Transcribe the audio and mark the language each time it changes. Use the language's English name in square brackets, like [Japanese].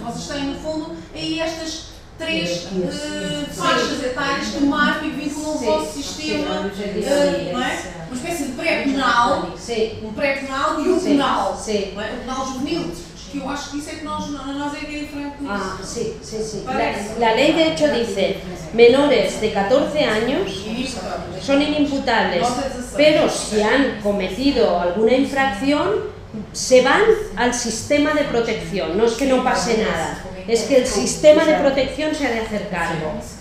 [Portuguese] Vocês têm, no fundo, aí estas três faixas etárias que marcam e vinculam o vosso sistema. Não é? Uma espécie de pré-penal. Sim. Um pré-penal e um penal. Sim. Não é? Um penal juvenil. Que eu acho que isso é que nós é que é diferente disso. Sim. [Spanish] La lei, de hecho, dice, menores de 14 [Portuguese] anos são inimputáveis, [Spanish] pero se han cometido alguna infracción, se van al sistema de protección. [Portuguese] Não é que não [Spanish] pase nada, [Portuguese] é que o [Spanish] sistema de protección se ha de hacer cargo.